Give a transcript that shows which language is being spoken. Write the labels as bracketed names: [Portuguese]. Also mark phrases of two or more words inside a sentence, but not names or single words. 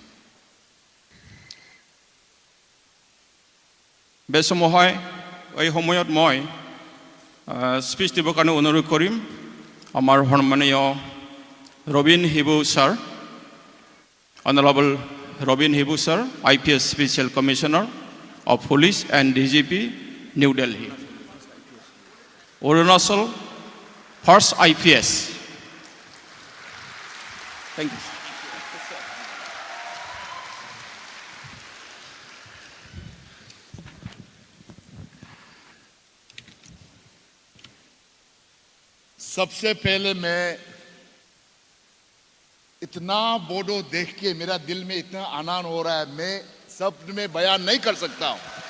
[Assamese] বেছমহায় এই সময়ত মই স্পীচ দিবৰ কাৰণে অনুৰোধ কৰিম আমাৰ সন্মানীয় ৰবীন হিবু ছাৰ অনাৰেবল ৰবীন হিবু ছাৰ IPS [English] Special Commissioner of Police and DGP New Delhi [Assamese] অৰুণাচল [English] first IPS thank you [Hindi] सबसे पहले मैं इतना बोडो देख के मेरा दिल में इतना आनंद हो रहा है मैं शब्द में बयान नहीं कर सकता हूं